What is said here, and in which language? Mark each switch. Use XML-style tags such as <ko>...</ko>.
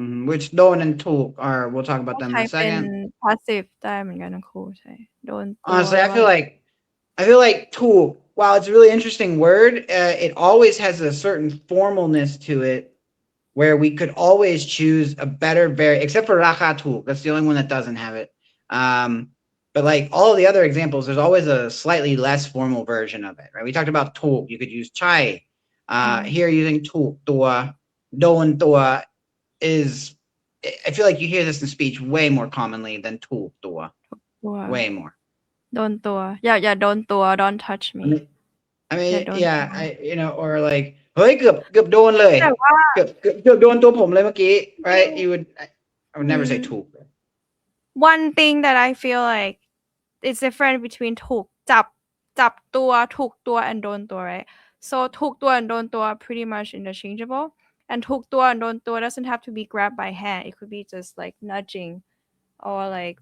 <en>which โดน and ถูก are we'll talk about them in a second</en> <th>เป็น passive ได้เหมือนกันทั้งคู่ใช่โดนตัว</th> <en>honestly I feel like ถูก while it's a really interesting word it always has a certain formalness to it where we could always choose a better except for ราคาถูก that's the only one that doesn't have it. But like all the other examples, there's always a slightly less formal version of it, right? We talked about ถูก you could use ใช่ here using ถูกตัว โดนตัว is, I feel like you hear this in speech way more commonly than ถูกตัว way more.</en> <th>โดนตัว อย่าโดนตัว</th> <en>don't touch me I mean,</en> <th>อย่าโดน</th> <en>yeah, or like</en> <th>เฮ้ยเกือบโดนเลย แต่ว่า เกือบโดนตัวผมเลยเมื่อกี้ right?</th> <en>I would never say ถูก one thing that I feel like it's different between ถูกจับตัวถูกตัว and โดนตัว right? So ถูกตัว and โดนตัว are pretty much interchangeable, and ถูกตัว and โดนตัว doesn't have to be grabbed by hand. It could be just like nudging or like</en>